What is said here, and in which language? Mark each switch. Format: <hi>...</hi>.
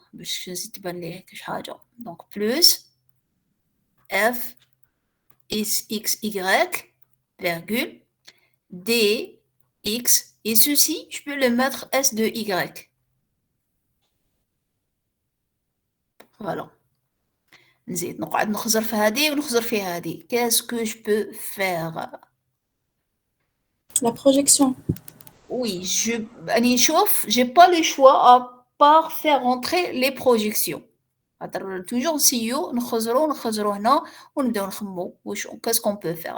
<fr>Donc, plus f x, y, virgule, d, x, et ceci, je peux le mettre s de y. Voilà.</fr> <ar>نزيد نقعد نخزر في هذه ونخزر في هذه.</ar> <fr>Qu'est-ce que je peux faire? La projection. Oui, j'ai pas le choix à part faire rentrer les projections.</fr> <ar>Toujours سيو نخزرو هنا ونبداو نخمو qu'est-ce qu'on peut faire.</ar>